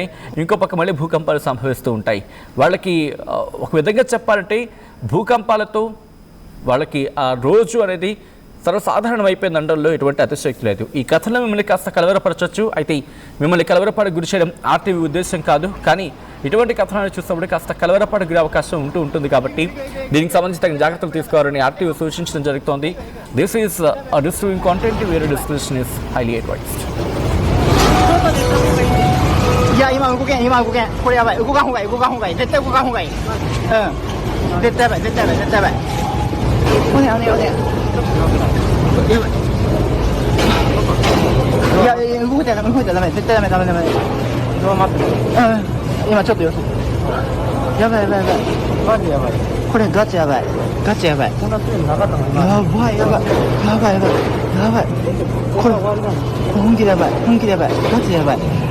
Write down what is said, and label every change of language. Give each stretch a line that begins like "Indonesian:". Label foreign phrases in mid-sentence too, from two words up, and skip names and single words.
Telugu: ఇంకో పక్క మళ్ళీ భూకంపాలు సంభవిస్తూ ఉంటాయి. వాళ్ళకి ఒక విధంగా చెప్పాలంటే భూకంపాలతో వాళ్ళకి ఆ రోజు అనేది సర్వసాధారణం అయిపోయింది అనడంలో ఎటువంటి అతిశయోక్తి లేదు. ఈ కథలో మిమ్మల్ని కాస్త కలవరపరచవచ్చు. అయితే మిమ్మల్ని కలవరపడి గురి చేయడం ఆర్టీవీ ఉద్దేశం కాదు. కానీ ఇటువంటి కథనాలు చూసినప్పుడు కాస్త కలవరపడి గురే అవకాశం ఉంటుంది. కాబట్టి దీనికి సంబంధించి తగిన జాగ్రత్తలు తీసుకోవాలని ఆర్టీవీ సూచించడం జరుగుతోంది.
English: this is distributing content where description is highly advised.
Japanese: いや今動けんこれやばい動かんほうがいい絶対動かんほうがいい絶対やばいおねんやばいいや動いたらダメ絶対ダメどう待って今ちょっと様子やばいマジやばいこれガチやばいこんな強いのなかったのやばいこれ本気でやばいガチやばい